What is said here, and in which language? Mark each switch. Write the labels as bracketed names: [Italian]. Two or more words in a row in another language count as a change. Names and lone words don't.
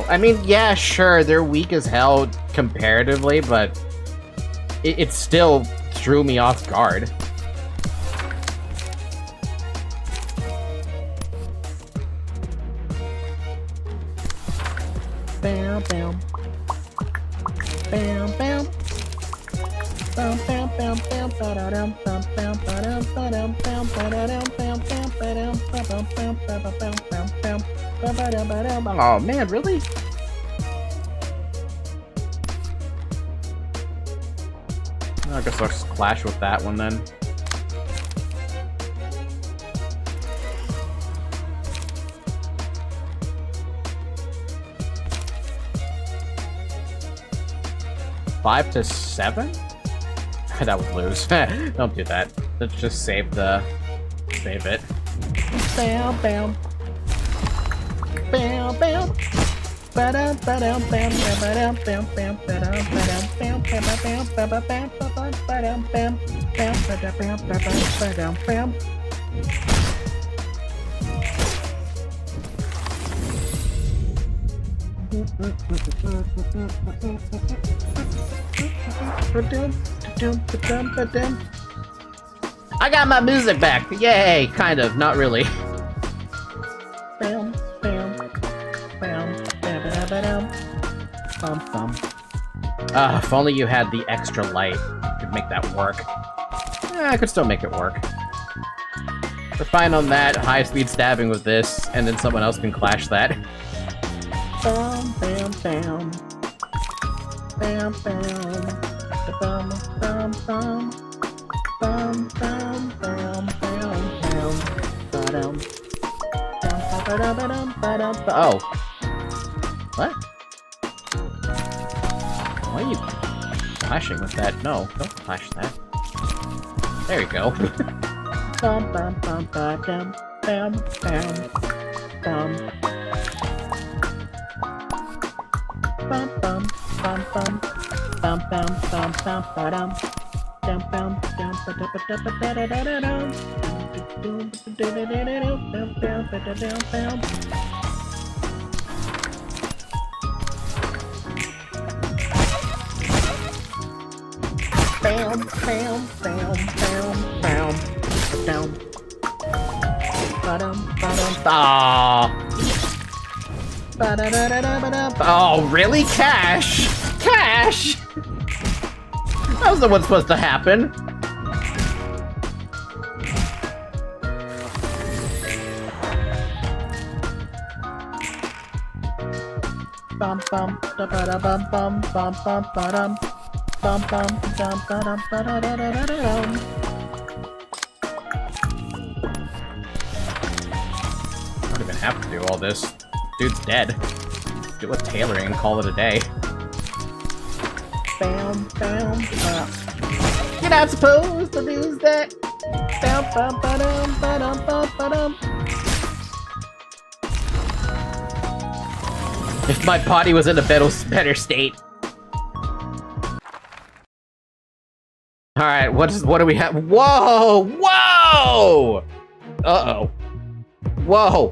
[English] I mean, yeah, sure, they're weak as hell comparatively, but it still threw me off guard. Bam, bam. Bam, bam. Bam, bam, bam, bam, ba-da-dum, bam, bam, ba-dum, ba-dum, bam, ba-da-dum, bam, bam, ba-dum, ba-dum, bam, ba-dum, bam, bam, bam, ba-ba-dum, ba-dum. Oh man, really? I guess I'll just clash with that one then. Five to 7? That would lose. Don't do that. Let's just save it. Bam, bam. Bam, bam. Ba-dum, ba-dum, bam, ba-dum, bam, bam, ba-dum, ba-dum, bam, bam, bam, bam, bam, bam, ba-dum, bam, bam, ba-dum, bam, ba-dum, bam. I got my music back! Yay! Kind of, not really. Bam, bam, bam, bam, bam, bum, bum. If only you had the extra light, could make that work. I could still make it work. We're fine on that, high-speed stabbing with this, and then someone else can clash that. Bam, bam, bam. Bam, bam. Bam, bam, bam. Bam, bam, bam, bam, bam. Ba-dum. Ba-dum, ba-dum, ba-dum. Oh. What? Why are you flashing with that? No, don't flash that. There you go. Bum bum bum ba dum bam bam bum. Bum bum bum bum bum bum bum bum ba dum dum bum dum ba da ba da ba da da da da dum. Bam, bam, bam, bam, bam, down. Ba-dum, ba-dum. Aww. Ba-da-da-da-da-da-da. Oh, really? Cash? Cash? That wasn't what's supposed to happen. Bum bum da ba da bum bum bum bum ba dum. Bum bum dum ba dum ba da da da da dum. I don't even have to do all this. Dude's dead. Do a tailoring and call it a day. Bam bam. You're not supposed to lose that. Bam bum ba dum ba dum ba dum. If my body was in a better state. Alright, what do we have? Whoa! Whoa! Uh-oh. Whoa!